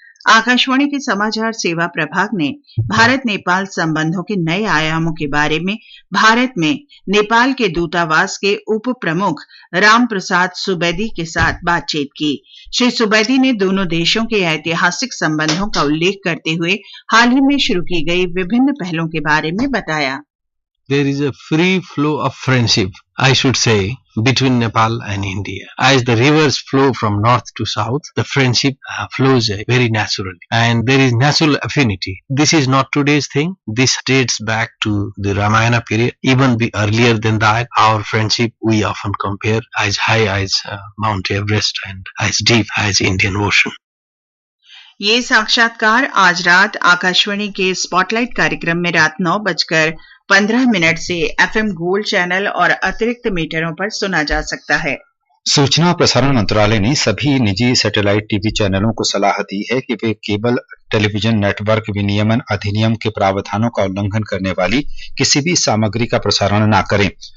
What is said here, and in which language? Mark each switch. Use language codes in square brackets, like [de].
[hi] आकाशवाणी के समाचार सेवा प्रभाग ने भारत नेपाल संबंधों के नए आयामों के बारे में भारत में नेपाल के दूतावास के उप प्रमुख राम प्रसाद सुवेदी के साथ बातचीत की। श्री सुवेदी ने दोनों देशों के ऐतिहासिक संबंधों का उल्लेख करते हुए हाल ही में शुरू की गई विभिन्न पहलों के बारे में बताया। [en] There is a free flow of friendship, I should say, between Nepal and India. As the rivers flow from north to south, the friendship flows very naturally, and there is natural affinity. This is not today's thing. This dates back to the Ramayana period. Even earlier than that, our friendship we often compare as high as Mount Everest and as deep as Indian Ocean. [hi] ये साक्षात्कार आज रात आकाशवाणी के spotlight कार्यक्रम में रात 9:15 से FM gold channel और अतिरिक्त मीटरों पर सुना जा सकता है। सूचना और प्रसारण मंत्रालय ने सभी निजी सैटेलाइट टीवी चैनलों को सलाह दी है कि वे केबल टेलीविजन नेटवर्क विनियमन अधिनियम के प्रावधानों का उल्लंघन करने वाली किसी भी सामग्री का प्रसारण न करें।